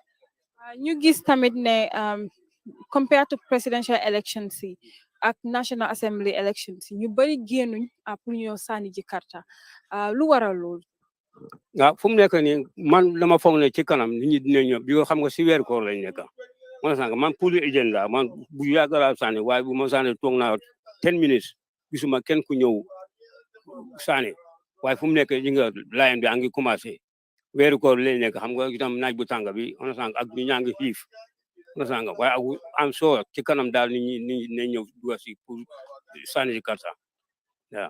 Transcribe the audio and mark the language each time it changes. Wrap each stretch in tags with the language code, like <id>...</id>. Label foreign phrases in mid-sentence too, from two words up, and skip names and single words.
<wo>ñu gis tamit ne</wo> <en>compared to presidential elections</en> <wo>si ak National Assembly elections si ñu bari génnuñ pour ñëw sànni ji karta lu waral loolu waaw fu mu nekk nii man dama foog ne ci kanam nit ñi dinañ ñëw bi nga xam nga si weeru koor lañ nekk man sànq man pour agent la man bu yàgg laa sànni waaye bu ma sànni toog naa 10 minutes gisuma kenn ku ñëw sànni waaye fu mu nekk yi nga layen bi a ngi commencé weeru koor lañ nekk xam nga itam naaj bu tàng bi on sànq ak ñu ñaa ngi xiif on sànq waaye am soo ci kanam daal nit ñi ne ñëw duga si pour sànni si karta waaw</wo>